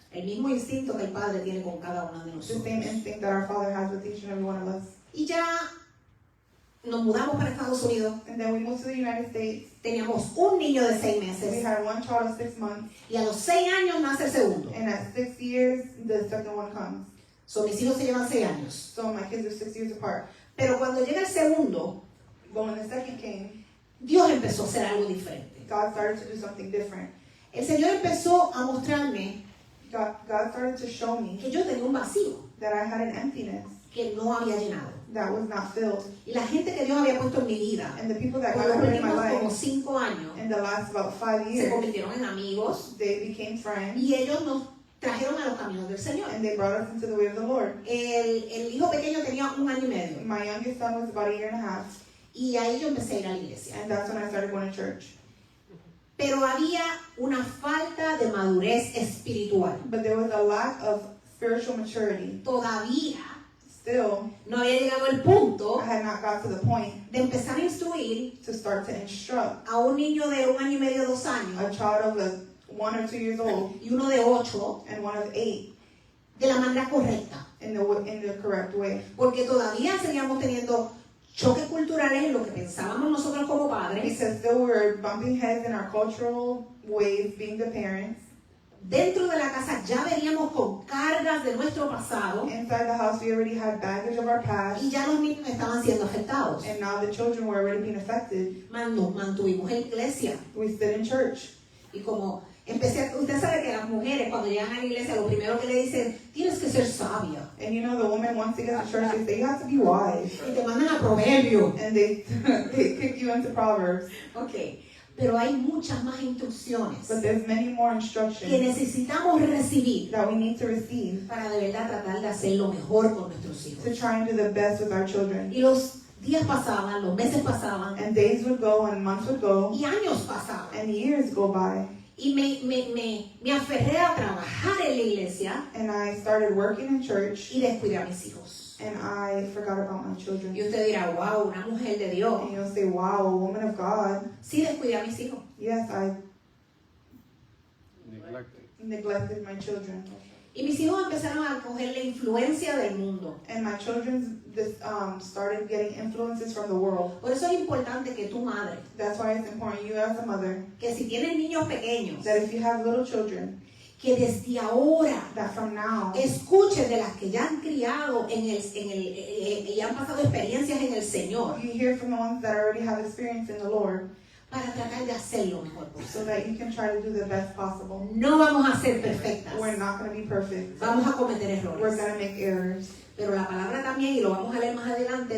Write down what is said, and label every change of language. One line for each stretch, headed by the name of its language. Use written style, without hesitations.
Spanish: El mismo instinto que el padre tiene con cada una de
English: The same
Spanish: nosotros.
English: instinct that our Father has with each and every one of us.
Spanish: Y ya nos mudamos para Estados Unidos.
English: And then we moved to the United States.
Spanish: Teníamos un niño de 6
English: We
Spanish: meses.
English: had one child of 6 months.
Spanish: Y a los 6 años nace el segundo.
English: And at 6 years, the second one comes.
Spanish: So, mis hijos se llevan 6 años.
English: So my kids are 6 years apart.
Spanish: Pero cuando llega el segundo,
English: But when the second came,
Spanish: Dios empezó a hacer algo diferente.
English: God started to do something different.
Spanish: el Señor empezó a mostrarme
English: God started to show me
Spanish: que yo tenía un vacío
English: that I had an emptiness
Spanish: que no había llenado.
English: that was not filled.
Spanish: Y la gente que Dios había puesto en mi vida,
English: And the people that
Spanish: por
English: God
Spanish: los
English: put in my
Spanish: últimos como
English: life
Spanish: 5 años,
English: in the last about 5
Spanish: se
English: years,
Spanish: convirtieron en amigos
English: they became friends
Spanish: y ellos nos trajeron a los caminos del Señor.
English: and they brought us into the way of the Lord.
Spanish: El hijo pequeño tenía 1 año y medio
English: My youngest son was about 1.5 years,
Spanish: y ahí yo empecé a ir a la iglesia.
English: and that's when I started going to church.
Spanish: Pero había una falta de madurez espiritual.
English: But there was a lack of spiritual maturity.
Spanish: Todavía
English: Still,
Spanish: no había llegado el punto
English: I had not got to the point
Spanish: de empezar a instruir
English: to start to instruct
Spanish: a un niño de 1 año y medio, 2
English: a
Spanish: años
English: child of 1 or 2 years old
Spanish: y uno de 8
English: and one of 8
Spanish: de la manera correcta.
English: in the correct way.
Spanish: Porque todavía seguíamos teniendo choques culturales en lo que pensábamos nosotros como padres.
English: Because still we're bumping heads in our cultural ways, being the parents.
Spanish: Dentro de la casa ya veníamos con cargas de nuestro pasado
English: Inside the house, we already had baggage of our past,
Spanish: y ya los niños estaban siendo afectados.
English: and now the children were already being affected.
Spanish: Nos mantuvimos en iglesia
English: We stood in church.
Spanish: y como usted sabe que las mujeres cuando llegan a la iglesia lo primero que le dicen, tienes que ser sabia
English: And you know, the woman, once they get to church, they say, you have to be wise.
Spanish: y te mandan a Proverbios.
English: And they kick you into Proverbs.
Spanish: Ok, pero hay muchas más instrucciones
English: But there's many more
Spanish: que
English: instructions
Spanish: necesitamos recibir
English: that we need to receive
Spanish: para de verdad tratar de hacer lo mejor con nuestros hijos.
English: to try and do the best with our children.
Spanish: Y los días pasaban, los meses pasaban
English: And days would go and months would go
Spanish: y años pasaban.
English: and years go by.
Spanish: Y me aferré a trabajar en la iglesia
English: And I started working in church
Spanish: y descuidé a mis hijos.
English: and I forgot about my children.
Spanish: Y usted dirá, wow, una mujer de Dios.
English: And you'll say, wow, a woman of God.
Spanish: Sí descuidé a mis hijos.
English: Yes, I neglected my children.
Spanish: Y mis hijos empezaron a coger la influencia del mundo.
English: And my children started getting influences from the world.
Spanish: Por eso es importante que tu madre,
English: That's why it's important, you as a mother,
Spanish: que si tienes niños pequeños,
English: that if you have little children,
Spanish: que desde ahora
English: that from now,
Spanish: escuchen de las que ya han criado y han pasado experiencias en el Señor
English: you hear from the ones that already have experience in the Lord,
Spanish: para tratar de hacer lo mejor
English: so
Spanish: posible.
English: that you can try to do the best possible.
Spanish: No vamos a ser perfectas,
English: We're not going to be perfect.
Spanish: vamos a cometer
English: We're
Spanish: errores.
English: going to make errors.
Spanish: Pero la palabra también, y lo vamos a leer más adelante,